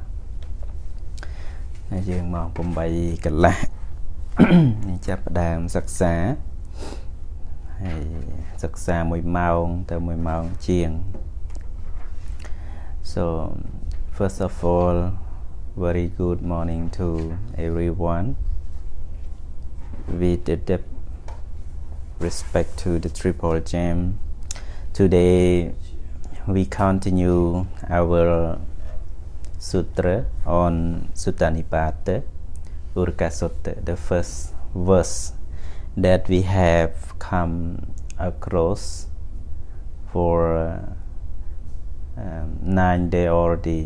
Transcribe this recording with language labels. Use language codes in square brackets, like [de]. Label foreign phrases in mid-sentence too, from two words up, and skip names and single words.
[km] យើងមក 8 កន្លះ ចាប់ផ្ដើមសិក្សាហើយសិក្សា 1 ម៉ោងទៅ 1 ម៉ោងជាង [en] So first of all very good morning to everyone with the depth respect to the triple gem. Today we continue our sutra on Sutta Nipāta, Urka Sutta, the first verse that we have come across for 9 days already.